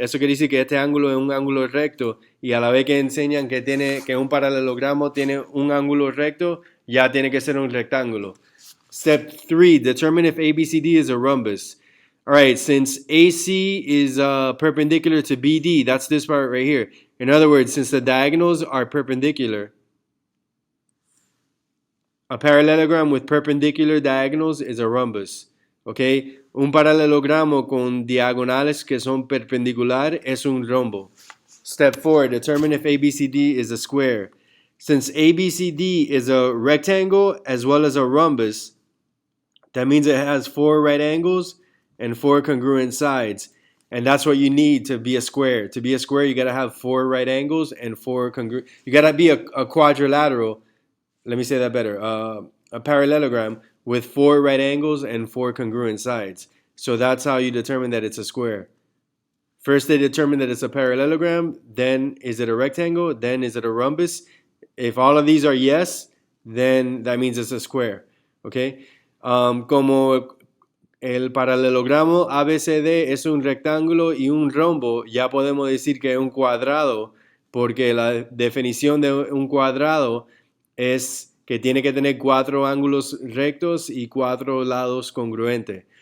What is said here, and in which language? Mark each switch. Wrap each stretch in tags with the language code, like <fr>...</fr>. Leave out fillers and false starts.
<es>Eso quiere decir que este ángulo es un ángulo recto. Y a la vez que enseñan que un paralelogramo tiene un ángulo recto, ya tiene que ser un rectángulo.</es> <en>Step 3, determine if ABCD is a rhombus. All right, since AC is perpendicular to BD, that's this part right here. In other words, since the diagonals are perpendicular, A parallelogram with perpendicular diagonals is a rhombus. ¿Ok?</en> <es>Un paralelogramo con diagonales que son perpendicular es un rombo.</es> <en>Step 4. Determine if ABCD is a square. Since ABCD is a rectangle as well as a rhombus, that means it has 4 right angles and 4 congruent sides. And that's what you need to be a square. To be a square, you got to have 4 right angles and 4 congruent. You got to be a quadrilateral. Let me say that better. A parallelogram with 4 right angles and 4 congruent sides. So that's how you determine that it's a square. First, they determine that it's a parallelogram. Then, is it a rectangle? Then, is it a rhombus? If all of these are yes, then that means it's a square. Okay?</en> <es>Como el paralelogramo ABCD es un rectángulo y un rombo, ya podemos decir que es un cuadrado, porque la definición de un cuadrado es que tiene que tener 4 ángulos rectos y 4 lados congruentes.</es>